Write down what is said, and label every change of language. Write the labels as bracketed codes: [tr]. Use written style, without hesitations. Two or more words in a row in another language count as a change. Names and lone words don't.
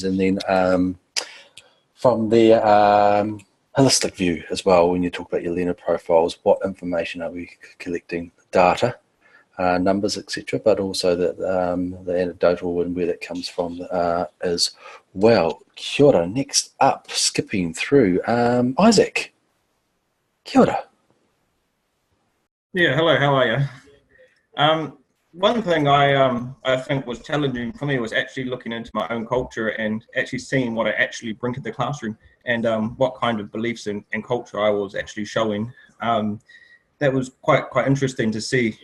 [en] And then from the holistic view as well, when you talk about your learner profiles, what information are we collecting? Data, numbers, etc., but also the anecdotal and where that comes from as well. [mi] Kia ora. [en] Next up, skipping through, Isaac. [mi] Kia ora. [en] Yeah, hello, how are you? one thing I think was challenging for me was actually looking into my own culture and actually seeing what I actually bring to the classroom and what kind of beliefs and culture I was actually showing. That was quite interesting to see.